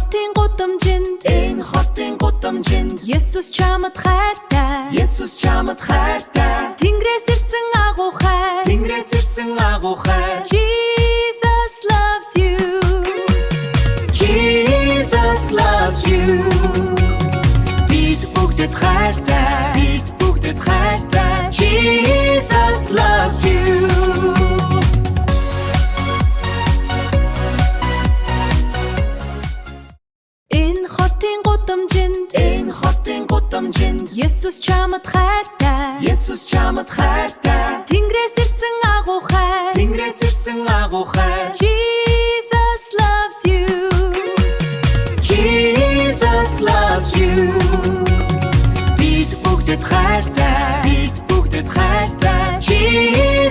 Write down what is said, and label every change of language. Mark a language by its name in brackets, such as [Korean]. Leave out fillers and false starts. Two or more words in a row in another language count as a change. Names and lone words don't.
[Mongolian] хотын гудамжинд Есүс чамд хайртай Тэнгэрээс ирсэн агуу хайр [English] Jesus loves you [Mongolian] Бид бүгдэд хайртай [English] Jesus loves you [Mongolian] Энэ хотын гудамжинд Есүс чамд хайртай Тэнгэрээс ирсэн агуу хайр [English] Jesus loves you [Mongolian] Бид бүгдэд хайртай Jesus